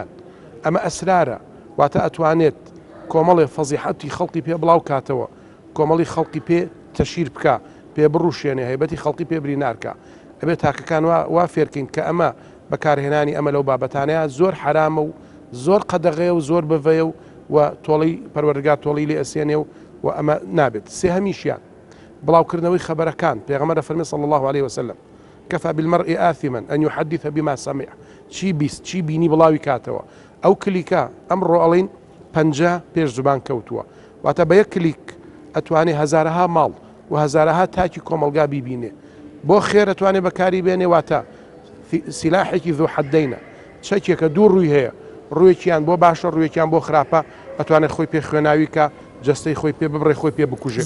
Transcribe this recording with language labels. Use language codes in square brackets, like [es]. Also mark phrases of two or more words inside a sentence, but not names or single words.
[ckb] ئەمە ئەسرارە واتە ئەتوانێت کۆمەڵێ فەزیحەتی خەڵقی پێ بڵاو کاتەوە کۆمەڵی خەڵقی پێ تەشیر بکە پێ بڕوشێنێ هەیبەتی خەڵقی پێ بری نارکە ئەبێت تاکەکان وا فێرکەین کە ئەمە بەکارهێنانی ئەمە لەو بابەتانەیە زۆر حرامە و زۆر قەدەغەیە و زۆر بڤەیە و تۆڵی پەروەردگار تۆڵی لێ ئەسێنێ و ئەمە نابێت سێ هەمیشیان بڵاوکردنەوەی خەبەرەکان پێغەمبەر فەرمی [ar] صلی الله عليه وسلم كفى بالمرء آثما أن يحدث بما سمع [ckb] چی بیست چی بینی بڵاوی کاتەوە ئەو کلیکە ئەمڕۆ ئەڵین 50 پێش زبان کەوتووە واتە بە یەک کلیک ئەتوانێ هەزارەها ماڵ و هەزارەها تاکی کۆمەلگا بیبینێ بۆ خێر ئەتوانێ بەکاری بێنێ واتە سیلاحێکی [ar] ذو حەدەینە [ckb] چەکێکە دوو ڕووی هەیە ڕوویەکیان بۆ باشە ڕوویەکیان بۆ خراپە ئەتوانێت خۆی پێ خوێناوی کە جستەی خۆی پێ ببڕێ خۆی پێ بکوژێت